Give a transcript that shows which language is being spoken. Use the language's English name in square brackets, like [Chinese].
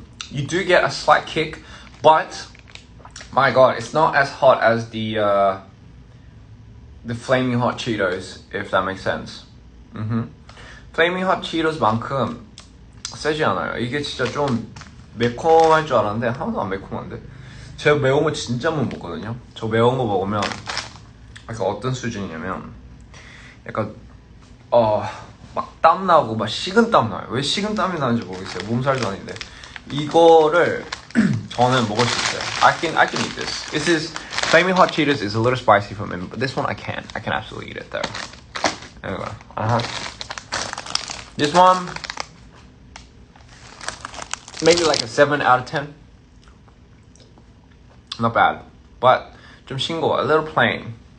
[English] You do get a slight kick, but my god, it's not as hot as the flaming hot Cheetos, if that makes sense. [Korean] Flaming hot Cheetos만큼 세지 않아요. 이게 진짜 좀 매콤할 줄 알았는데 하나도 안 매콤한데. 제가 매운 거 진짜 못 먹거든요. 저 매운 거 먹으면 약간 어떤 수준이냐면 약간 막 땀 나고 막 식은 땀 나요. 왜 식은 땀이 나는지 모르겠어요. 몸살도 아닌데 이거를 저는 먹을 수 있어요. [English] I can eat this. This is flaming hot Cheetos is a little spicy for me, but this one I can absolutely eat it though. Anyway, this one maybe like a 7 out of 10. Not bad, but [Korean] 좀 싱거워. [English] A little plain.